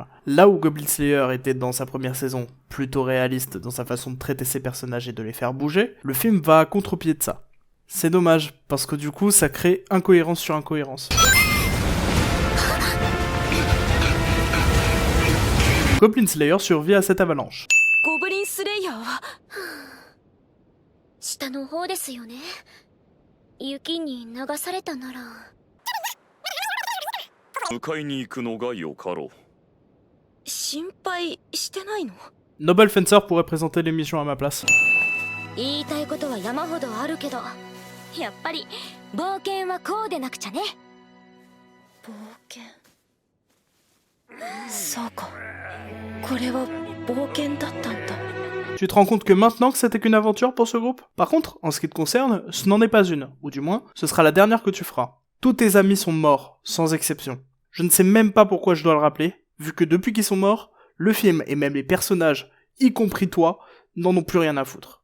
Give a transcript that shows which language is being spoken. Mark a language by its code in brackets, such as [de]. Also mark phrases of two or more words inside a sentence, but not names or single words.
[fr] Là où Goblin Slayer était dans sa première saison plutôt réaliste dans sa façon de traiter ses personnages et de les faire bouger, le film va à contre-pied de ça. C'est dommage, parce que du coup, ça crée incohérence sur incohérence. Goblin Slayer survit à cette avalanche. [ja] Goblin Slayer 下の方ですよね。雪に流されたなら。迎えに行くのがよかろう。心配してないの？ [fr] Noble Fencer pourrait présenter l'émission à ma place. [ja] 言いたいことは山ほどあるけど、やっぱり冒険はこうでなくちゃね。冒険。そうか。これは冒険だったんだ。 [fr] Tu te rends compte que maintenant que c'était qu'une aventure pour ce groupe? Par contre, en ce qui te concerne, ce n'en est pas une, ou du moins, ce sera la dernière que tu feras. Tous tes amis sont morts, sans exception. Je ne sais même pas pourquoi je dois le rappeler, vu que depuis qu'ils sont morts, le film et même les personnages, y compris toi, n'en ont plus rien à foutre.